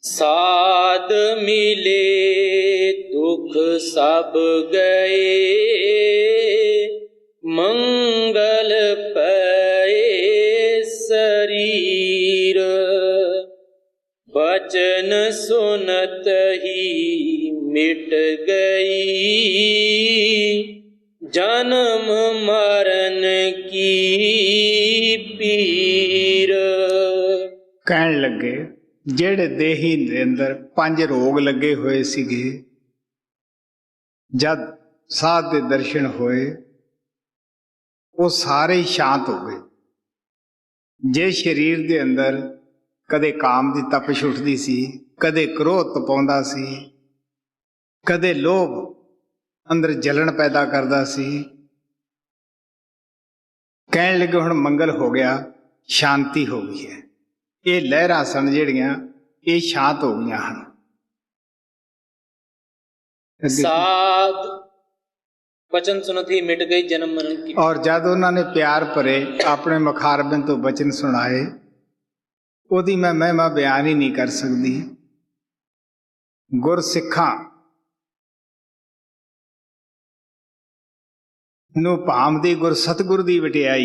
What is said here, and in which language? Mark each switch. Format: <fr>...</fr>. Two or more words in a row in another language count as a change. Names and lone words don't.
<bra>साध मिले दुख सब गए, मंगल पए शरीर। बचन सुनत ही मिट गई, जन्म मरण की पीर।</bra> <pa>ਕਹਿਣ ਲੱਗੇ ਜਿਹੜੇ ਦੇਹੀ ਦੇ ਅੰਦਰ 5 ਰੋਗ ਲੱਗੇ ਹੋਏ ਸੀਗੇ, ਜਦ ਸਾਧ ਦੇ ਦਰਸ਼ਨ ਹੋਏ ਉਹ ਸਾਰੇ ਹੀ ਸ਼ਾਂਤ ਹੋ ਗਏ। ਜੇ ਸਰੀਰ ਦੇ ਅੰਦਰ ਕਦੇ ਕਾਮ ਦੀ ਤਪਸ਼ ਉੱਠਦੀ ਸੀ, ਕਦੇ ਕ੍ਰੋਧ ਤਪਾਉਂਦਾ ਸੀ, ਕਦੇ ਲੋਭ ਅੰਦਰ ਜਲਣ ਪੈਦਾ ਕਰਦਾ ਸੀ, ਕਹਿਣ ਲੱਗੇ ਹੁਣ ਮੰਗਲ ਹੋ ਗਿਆ, ਸ਼ਾਂਤੀ ਹੋ ਗਈ ਹੈ। ਇਹ ਲਹਿਰਾਂ ਸਨ ਜਿਹੜੀਆਂ ਇਹ ਸ਼ਾਂਤ ਹੋ ਗਈਆਂ ਹਨ।</pa> <bra>साध बचन सुनत ही मिट गई, जन्म मरण की।</bra> <pa>ਔਰ ਜਦ ਉਹਨਾਂ ਨੇ ਪਿਆਰ ਭਰੇ ਆਪਣੇ ਮੁਖਾਰਬਿੰਦ ਤੋਂ ਬਚਨ ਸੁਣਾਏ, ਉਹਦੀ ਮੈਂ ਮਹਿਮਾ ਬਿਆਨ ਹੀ ਨਹੀਂ ਕਰ ਸਕਦੀ। ਗੁਰਸਿੱਖਾਂ ਨੂੰ ਭਾਂਵਦੀ ਗੁਰ ਸਤਿਗੁਰ ਦੀ ਵਡਿਆਈ।</pa>